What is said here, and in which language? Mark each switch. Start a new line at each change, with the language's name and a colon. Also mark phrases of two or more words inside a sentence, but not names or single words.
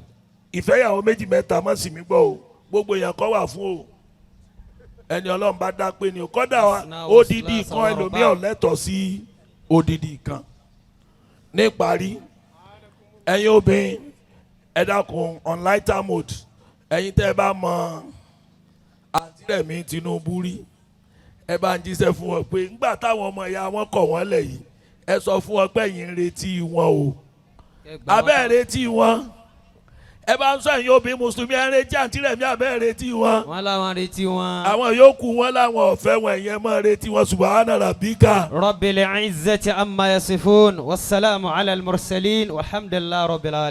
Yoruba: ìfẹ́yàwó méjì mẹ́ta má sì mí gbọ́ o gbogbo èèyàn kọ́ wà fún o ẹni Ọlọ́run bá dá pé ni o kọ́dà wa odidi kan ẹlòmíràn lẹ́tọ̀ọ́ sí odidi kan níparí ẹ̀yin obìnrin ẹ dákun
English: on lighter mode
Yoruba: ẹ̀yin tẹ́ ẹ bá mọ àǹtí Rẹ̀mí Tinubu rí ẹ bá ń jíṣẹ́ fún wọn pé ńgbà táwọn ọmọ ìyá wọn kọ̀ wọ́n lẹ̀ yìí ẹ sọ fún wọn pé ẹ̀yin ń retí wọn o abẹ́ retí wọn ẹ bá ń sọ ẹ̀yin obìnrin mùsùlùmí ẹ̀ ń retí àǹtí Rẹ̀mí abẹ́ retí wọn. wọ́n láwọn retí wọn. àwọn yòókù wọn láwọn ọ̀fẹ́ wọn ẹ̀yẹn máa retí wọn
Arabic: سبحان ربك. رب العزة عما يصفون وسلام على المرسلين والحمد لله رب العالمين.